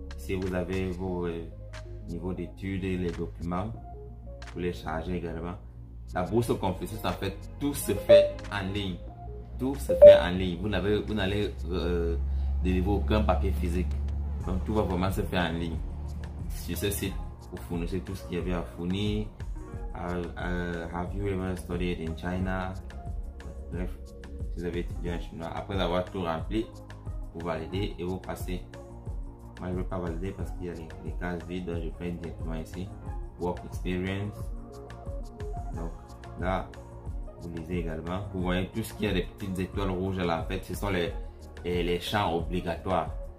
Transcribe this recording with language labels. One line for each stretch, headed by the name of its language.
French: Si vous avez vos niveaux d'études et les documents, vous les chargez également. La bourse Confucius, en fait, tout se fait en ligne. Tout se fait en ligne. Vous n'allez délivrer aucun papier physique. Donc tout va vraiment se faire en ligne. Sur ce site, vous fournissez tout ce qu'il y avait à fournir.
English: Have you ever studied in China?
French: Bref, si vous avez étudié en chinois. Après avoir tout rempli, vous validez et vous passez. Moi, je ne veux pas valider parce qu'il y a les cases vides. Je fais directement ici. Work experience. Donc là, vous lisez également. Vous voyez tout ce qui a des petites étoiles rouges là. En fait, ce sont les champs obligatoires.